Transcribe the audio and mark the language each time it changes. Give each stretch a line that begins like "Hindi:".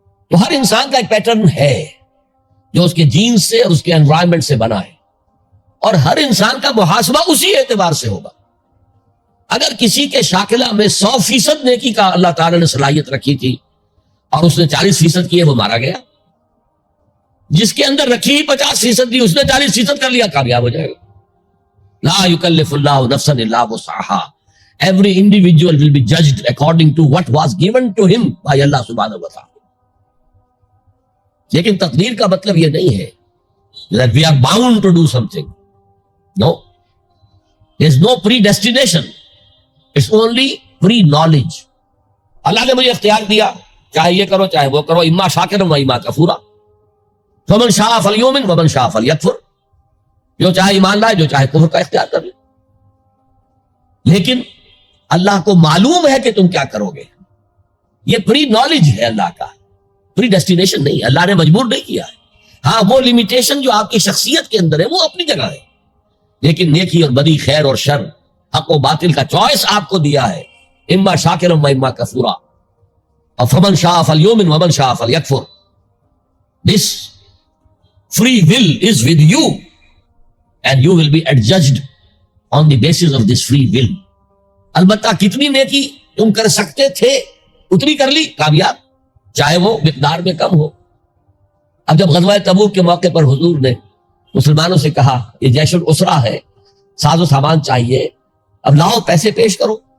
Urdu: تو ہر انسان کا ایک پیٹرن ہے جو اس کے جینز سے اور اس کے انوائرمنٹ سے بنا ہے، اور ہر انسان کا محاسبہ اسی اعتبار سے ہوگا. اگر کسی کے شاکلہ میں 100% نیکی کا اللہ تعالیٰ نے صلاحیت رکھی تھی اور اس نے 40% کی ہے، وہ مارا گیا. جس کے اندر رکھی 50% دی، اس نے 40% کر لیا، کامیاب ہو جائے گا.
Arabic: لا یکلف اللہ نفسا الا وسعها.
English: Every individual will be judged according to what was given to him by Allah subhanahu wa ta'ala.
Urdu: لیکن تقدیر کا مطلب یہ نہیں ہے
English: that we are bound to do something. No. There is no predestination. It's only pre-knowledge.
Urdu: اللہ نے مجھے اختیار دیا، چاہے یہ کرو چاہے وہ کرو،
Arabic: اما شاکرا و اما کفورا. فمن شاء فلیؤمن ومن شاء فلیکفر.
Urdu: جو چاہے ایمان لائے، جو چاہے کفر کا اختیار کر لے. لیکن اللہ کو معلوم ہے کہ تم کیا کرو گے. یہ پری نالج ہے اللہ کا، پری ڈیسٹینیشن نہیں. اللہ نے مجبور نہیں کیا ہے. ہاں وہ لمیٹیشن جو آپ کی شخصیت کے اندر ہے وہ اپنی جگہ ہے، لیکن نیکی اور بدی، خیر اور شر، حق و باطل کا چوائس آپ کو دیا ہے.
Arabic: اما شاکرا و اما کفورا. اور فمن شاء فلیؤمن ومن شاء فلیکفر.
English: This free will is with you and you will be adjudged on the basis of this free will.
Urdu: البتہ کتنی نیکی تم کر سکتے تھے اتنی کر لی، کامیاب، چاہے وہ مقدار میں کم ہو. اب جب غزوہ تبوک کے موقع پر حضور نے مسلمانوں سے کہا یہ جیش الاسرہ ہے، ساز و سامان چاہیے، اب لاؤ پیسے پیش کرو.